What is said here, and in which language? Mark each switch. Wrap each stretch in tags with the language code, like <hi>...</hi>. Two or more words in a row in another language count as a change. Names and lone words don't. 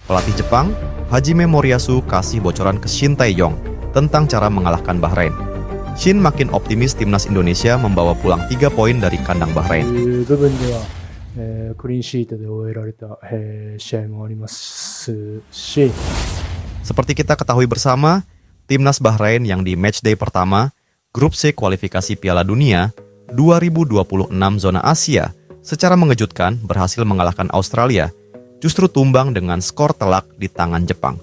<id>Pelatih Jepang, Hajime Moriyasu kasih bocoran ke Shin Tae-yong tentang cara mengalahkan Bahrain. Shin makin optimis timnas Indonesia membawa pulang 3 poin dari kandang Bahrain.</id> <ja>いう部分では、クリーンシートで終えられた、試合もありますし、</ja> <id>Seperti kita ketahui bersama, timnas Bahrain yang di matchday pertama, Grup C kualifikasi Piala Dunia 2026 zona Asia, secara mengejutkan berhasil mengalahkan Australia, justru tumbang dengan skor telak di tangan Jepang.</id>